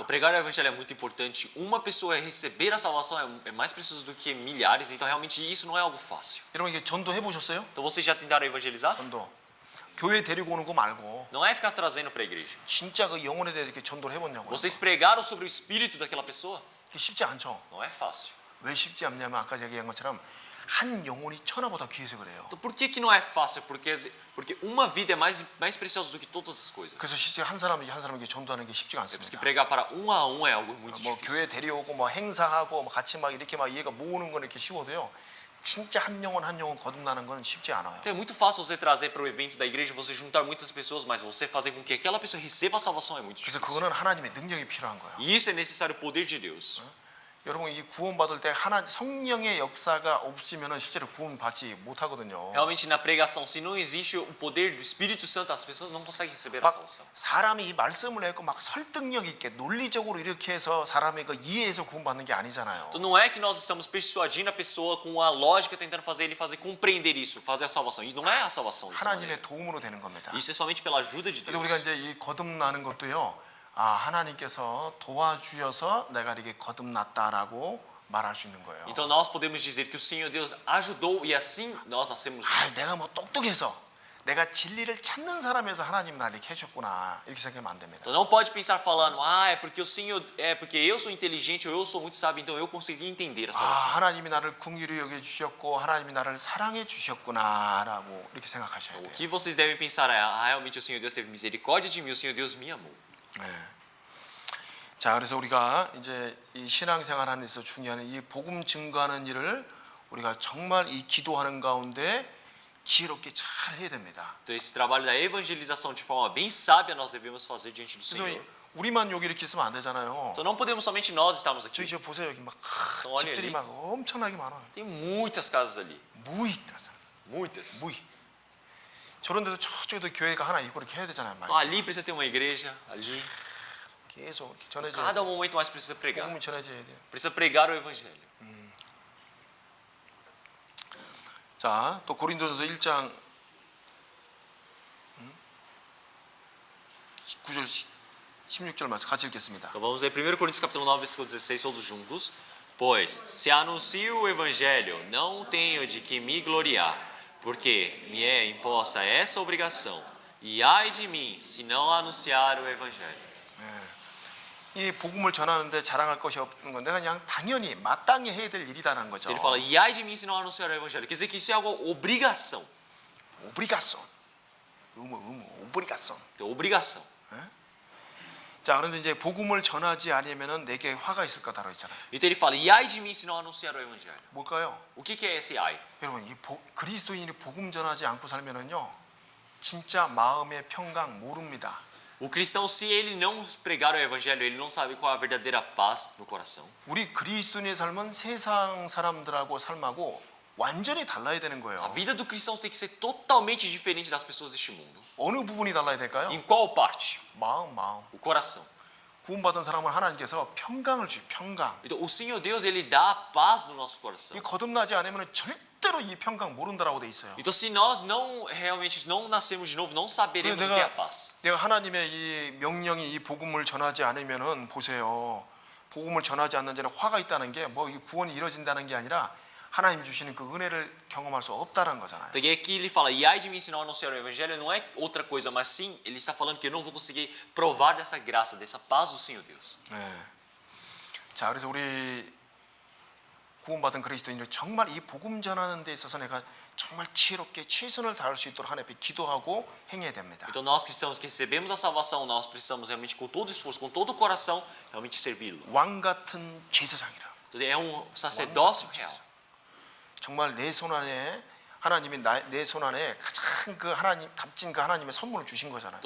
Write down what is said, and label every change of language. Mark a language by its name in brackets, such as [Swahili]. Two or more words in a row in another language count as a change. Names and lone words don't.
[Portuguese] Então, pregar o evangelho é muito importante. Uma pessoa receber a salvação é mais preciso do que milhares. Então, realmente, isso não é algo fácil. [Korean] 여러분 이게 전도해 보셨어요? [Portuguese] Então, vocês já tentaram evangelizar? [Korean] 전도. 교회 데리고 오는 거 말고 [Portuguese] Não é ficar trazendo para a igreja. [Korean] 진짜 그 영혼에 대해 이렇게 전도를 해보냐고요. [Portuguese] Vocês pregaram sobre o espírito daquela pessoa? [Korean] 이게 쉽지 않죠. [Portuguese] Não é fácil. [Korean] 왜 쉽지 않냐면 아까 얘기한 것처럼 한 영혼이 천하보다 귀해서 그래요. [Portuguese] Então por que não é fácil? Porque uma vida é mais preciosa do que todas as coisas. [Korean] 그래서 실제 한 사람에게 전도하는 게 쉽지가 [Portuguese] Temos que [Korean] 않습니다. [Portuguese] pregar para um a um é algo muito [Korean] 뭐 [Portuguese] difícil. [Korean] 교회 데려오고 뭐 행사하고 뭐 같이 막 이렇게 막 얘가 모으는 건 이렇게 쉬워도요. 진짜 한 영혼 거듭나는 건 쉽지 않아요. [Portuguese] Então é muito fácil você trazer para o evento da igreja, você juntar muitas pessoas, mas você fazer com que aquela pessoa receba a salvação é muito [Korean] 그래서 [Portuguese] difícil. [Korean] 그거는 하나님의 능력이 필요한 거예요. [Portuguese] E isso é necessário o poder de Deus. [Korean] 여러분 이 구원받을 때 성령의 역사가 없으면 실제로 구원받지 못하거든요. [Portuguese] Realmente na pregação, se não existe o poder do Espírito Santo, as pessoas não conseguem receber a [Korean] 막 [Portuguese] salvação. [Korean] 사람이 이 말씀을 읽고 막 설득력 있게 논리적으로 이렇게 해서 사람이 그 이해해서 구원받는 게 아니잖아요. [Portuguese] Então não é que nós estamos persuadindo a pessoa com a lógica, tentando fazer ele fazer compreender isso, fazer a salvação. Isso não é a salvação. [Korean] 하나님의 도움으로 되는 겁니다. [Portuguese] Isso é somente pela ajuda de [Korean] 그래서 [Portuguese] Deus. [Korean] 우리가 이제 이 거듭나는 것도요. 하나님께서 도와주셔서 내가 이렇게 거듭났다라고 말할 수 있는 거예요. [Portuguese] Então nós podemos dizer que o Senhor Deus ajudou e assim nós nascemos. [Korean] 내가 뭐 똑똑해서 내가 진리를 찾는 사람에서 하나님 나 이렇게 해줬구나 이렇게 생각하면 안 됩니다. [Portuguese] Então não pode pensar falando, é porque o Senhor, é porque eu sou inteligente ou eu sou muito sábio, então eu consegui entender a salvação. [Korean] 하나님이 나를 긍휼히 여겨 주셨고 하나님이 나를 사랑해 주셨구나라고 이렇게 생각하셔야 [Portuguese] O [Korean] 돼요. [Portuguese] que vocês devem pensar é, realmente o Senhor Deus teve misericórdia de mim, o Senhor Deus me amou. [Korean] 네. 자, 그래서 우리가 이제 이 신앙생활 하는 데서 중요한 이 복음 증거하는 일을 우리가 정말 이 기도하는 가운데 지혜롭게 잘 해야 됩니다. [Portuguese] Então esse trabalho da evangelização de forma bem sábia nós devemos fazer diante do [Korean] 그래서 [Portuguese] Senhor. [Korean] 우리만 여기 이렇게 있으면 안 되잖아요. [Portuguese] Então não podemos somente nós estarmos aqui. [Korean] 저기 저 보세요 여기 막 [Portuguese] olha [Korean] 집들이 [Portuguese] ali. [Korean] 막 엄청나게 많아요. [Portuguese] Tem muitas casas ali, 무이다서 muitas. 무이. [Korean] 저런 데도 저쪽에도 교회가 하나 있고 이렇게 해야 되잖아요. 막. [Portuguese] Então, ali precisa ter uma igreja, ali. [Korean] 계속 이렇게 전해져야 [Portuguese] Cada [Korean] 돼요. [Portuguese] momento mais precisa pregar. [Korean] 복음이 전해져야 돼요. [Portuguese] Precisa pregar o evangelho. [Korean] 자, 또 고린도전서 1장 9절 16절 말씀 같이 읽겠습니다. [Portuguese] Então vamos ler 1 Coríntios capítulo 9, versículo 16, todos juntos. Pois, se anuncio o evangelho, não tenho de que me gloriar, porque me é imposta essa obrigação. E ai de mim, se não anunciar o evangelho. [Korean] 이 복음을 전하는데 자랑할 것이 없는 건 내가 그냥 당연히 마땅히 해야 될 일이다라는 거죠. [Portuguese] Ele fala, e ai de mim se não anunciar o evangelho. Quer dizer que isso é algo obrigação. Obrigação. Obrigação. Então, obrigação. [Korean] 자, 그런데 이제 복음을 전하지 않으면은 내게 화가 있을 거다라고 했잖아요. [Portuguese] Então ele fala, e ai de mim se não anunciar o evangelho. [Korean] 뭘까요? [Portuguese] O que é esse ai? [Korean] 여러분, 이 그리스도인이 복음 전하지 않고 살면은요. 진짜 마음의 평강 모릅니다. [Portuguese] O cristão, se ele não pregar o evangelho, ele não sabe qual é a verdadeira paz no coração. [Korean] 우리 그리스도인의 삶은 세상 사람들하고 삶하고 완전히 달라야 되는 [Portuguese] A [Korean] 거예요. [Portuguese] vida do cristão tem que ser totalmente diferente das pessoas deste mundo. [Korean] 어느 부분이 달라야 될까요? [Portuguese] Em qual parte? [Korean] 마음. [Portuguese] O coração. [Korean] 구원받은 사람은 하나님께서 평강을 주요. 평강. [Portuguese] Então, o Senhor Deus, ele dá a paz no nosso coração. [Korean] 이 거듭나지 않으면 절대로 이 평강 모른다라고 돼 있어요. [Portuguese] Então, se nós não realmente não nascermos de novo, não saberemos o que é a paz. [Korean] 내가 하나님의 이 명령이 이 복음을 전하지 않으면은 보세요. 복음을 전하지 않는 자는 화가 있다는 게 뭐 구원이 이루어진다는 게 아니라 하나님 주시는 그 은혜를 경험할 수 없다는 거잖아요. [Portuguese] Então, aqui ele fala, e ai de mim se não anunciar o evangelho, não é outra coisa, mas sim, ele está falando que eu não vou conseguir provar dessa graça, dessa paz do Senhor Deus. [Korean] 네. 자, 그래서 우리 구원받은 그리스도인들 정말 이 복음 전하는 데 있어서 내가 정말 지혜롭게 최선을 다할 수 있도록 하나님 앞에 기도하고 행해야 됩니다. [Portuguese] Então, nós cristãos que recebemos a salvação, nós precisamos realmente, com todo esforço, com todo o coração, realmente servi-lo. [Korean] 왕 같은 제사장이라. [Portuguese] Então, é sacerdócio real. [Korean] 정말 내 손 안에 하나님이 내 손 안에 가장 그 하나님 값진 그 하나님의 선물을 주신 거잖아요.